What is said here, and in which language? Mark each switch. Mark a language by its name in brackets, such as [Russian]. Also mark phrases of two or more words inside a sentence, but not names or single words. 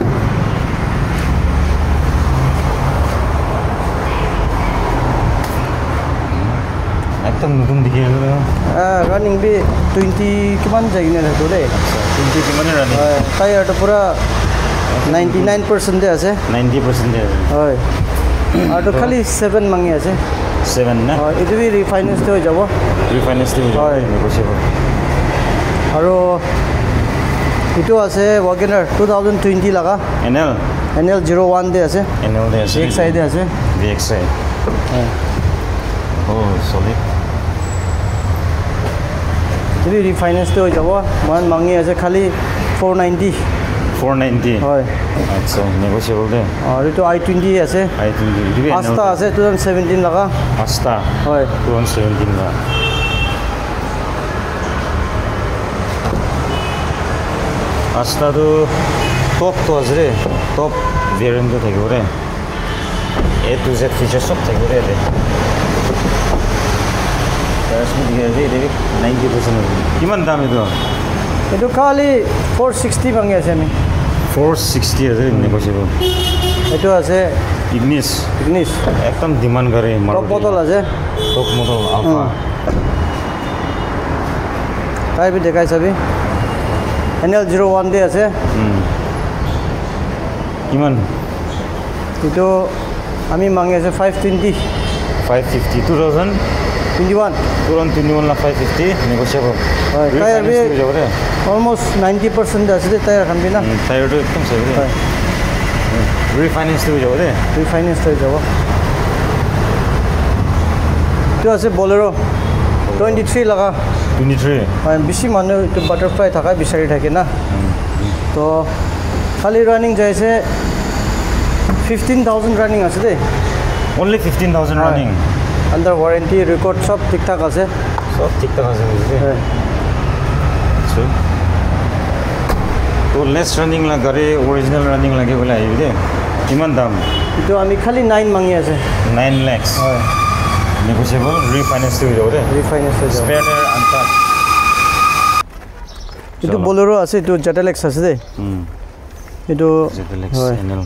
[Naga Pidgin] একদম নতুন দিকে গেল রানিং বি 20 কিমান যাই না তো দে 20 কিমানে রানিং হয় টায়ারটা পুরা 99% দে আছে 90% দে হয় আর তো খালি 7 মাঙ্গি আছে 7 না হয় এটো বি রিফাইন্যান্স তে হৈ যাব রিফাইন্যান্স দি হয়। নেগোশিয়েবল আৰু এটো আছে ওয়াগনার 2020 লাগা এনএল NL 01 দে আছে এনএল দে আছে এক সাইডে আছে VXI হয় ও সলিড যদি রিফাইন্যান্স তে হৈ যাব মান মাঙ্গি আছে খালি 490 490 হয় আচ্ছা নেগোশিয়েবল দে আৰু এটো i20 আছে i20 দিবি পাঁচটা আছে 2017 লাগা পাঁচটা হয় 2017 না পাঁচটা তো টপ তো আছে রে [English] top variant [Naga Pidgin] থাকিব রে [English] A to Z feature [Naga Pidgin] সব থাকিব রে দে তাৰপিছত দিকে আছে দেবি 90% কিমান দাম এইটো এটো খালি 460 মাঙ্গি আছে আমি 460 আছে নেগোশিয়েবল এটো আছে ইগনিস ইগনিস একদম ডিমান্ড গাড়ী [English] top model [Naga Pidgin] আছে [English] top model Alpha [Naga Pidgin] তাই বি দেখাই চাবি NL 01 দে আছে কিমান এটো আমি মাঙ্গি আছে 520 550 21 2021 না 550 নেগোশিয়েবল হয় তাই আমি যাব রে অলমোস্ট 90% দে আছে দে তাই খান বিনা টায়ারটো একদম চাই রে হয় রিফাইন্যান্স দিব যাব রে রিফাইন্যান্স হৈ যাব এটো আছে বলেৰো 23 লাগা 23 হয় বেছি মানুহ এটো বাটারফ্লাই থাকা বিচাৰি থাকে না তো খালি রানিং যাইছে 15000 রানিং আছে দে [English] only 15000 running under warranty record [Naga Pidgin] সব ঠিকঠাক আছে সব ঠিকঠাক আছে বুঝলি হয় আচ্ছা তো [English] less running [Naga Pidgin] লা গাড়ি [English] original running [Naga Pidgin] লাগে বলে আইবি দে কিমান দাম এটো আমি খালি 9 মাঙ্গি আছে [English] 9 lakhs [Naga Pidgin] হয় নেগোশিয়েবল রিফাইন্যান্স দিব যাব রে রিফাইন্যান্স হৈ যাব [English] spare tyre untouch [Naga Pidgin] এটো বলেৰো আছে এটো জেটেলেক্স আছে দে এটো জেটেলেক্স হয় এনএল